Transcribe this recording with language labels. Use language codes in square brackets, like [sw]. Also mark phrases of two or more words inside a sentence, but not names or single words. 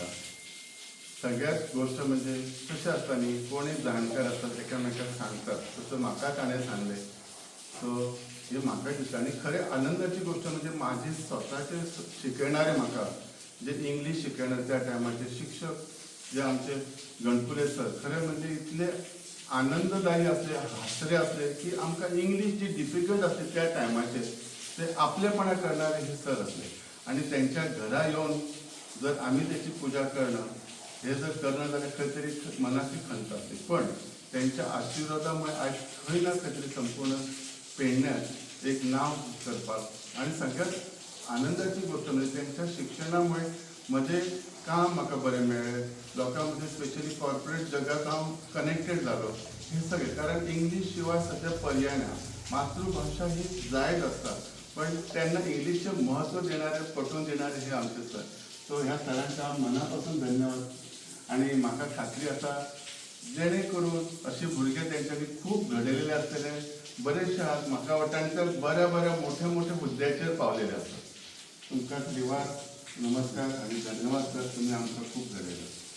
[kok] सगळ्यात गोश्ट म्हणजे कशें आसता न्ही कोणूय जाणकार आसतात एकामेकाक सांगतात तसं म्हाका ताणें सांगलें सो हे म्हाका दिसता आनी खरें आनंदाची गोश्ट म्हणजे म्हाजे स्वताचे शिकयणारे म्हाका जे इंग्लीश शिकयणारे त्या टायमाचे शिक्षक जे आमचे गणपुले सर खरें म्हणजे इतले आनंददायी असले हासरे असले की आमकां इंग्लीश जी डिफिकल्ट असली त्या टायमाचेर ते आपलेपणा करणारे हे सर असले आणि त्यांच्या घरा येवन जर आम्ही त्याची पूजा करणं हे जर करणं जाल्यार खंय तरी मनाची खंत असते पण त्यांच्या आशिर्वादामुळे आज खंय ना खंय तरी संपूर्ण पेडण्यात एक नाव करपाक आणि सगळ्यात आनंदाची गोष्ट म्हणजे त्यांच्या शिक्षणामुळे म्हजें काम म्हाका बरें मेळ्ळें लोकां मदीं [en] specially corporate [kok] जगात हांव कनेक्टेड जालो हे सगळें कारण इंग्लीश शिवाय सध्या पर्याय ना. मातृभाषा ही जायच आसता पण त्यांना इंग्लिशचें महत्व देणारे पटवून देणारे हे आमचे सर. सो ह्या सरांचा हांव मनापासून धन्यवाद आणि म्हाका खात्री आसा जेणे करून अशे भुरगे तेंच्यांनी खूब घडयलेले आसतले बरेचशे आहात म्हाका वाटता आनी ते बऱ्या बऱ्या मोठ्या मोठ्या हुद्द्याचेर पावलेले आसात. तुमकां दिवार नमस्कार आणि धन्यवाद सर तुम्ही आमकां खूप घडयलं.